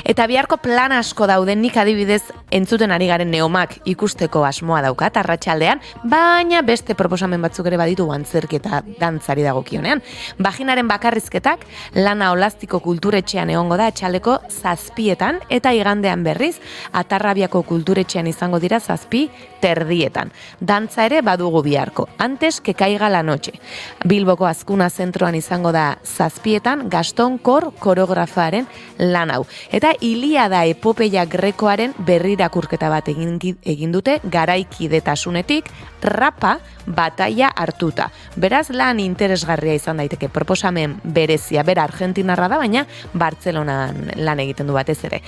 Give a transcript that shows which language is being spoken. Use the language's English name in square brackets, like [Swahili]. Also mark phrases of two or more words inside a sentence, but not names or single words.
[Basque] Eta biharko plan asko dauden, nik adibidez entzuten ari garen Neomak ikusteko asmoa daukat arratsaldean, baina beste proposamen batzuk ere baditu antzerki eta dantzari dagokionean. Vaginaren bakarrizketak Lana Olastiko kulturetxean egongo da atxaldeko 7:00 eta igandean berriz Atarrabiako kulturetxean izango dira 7:30. Dantza ere badugu biharko, [Spanish] antes que caiga la noche. [Basque] Bilboko Azkuna zentroan izango da 7:00 Gaston Kor koreografaren lan hau. Eta Iliada epopeia grekoaren berrirakurketa bat egin dute garaikidetasunetik rapa bataia hartuta. Beraz lan interesgarria izan daiteke, proposamen berezia, bera argentinarra da, baina Bartzelonan lan egiten du batez ere.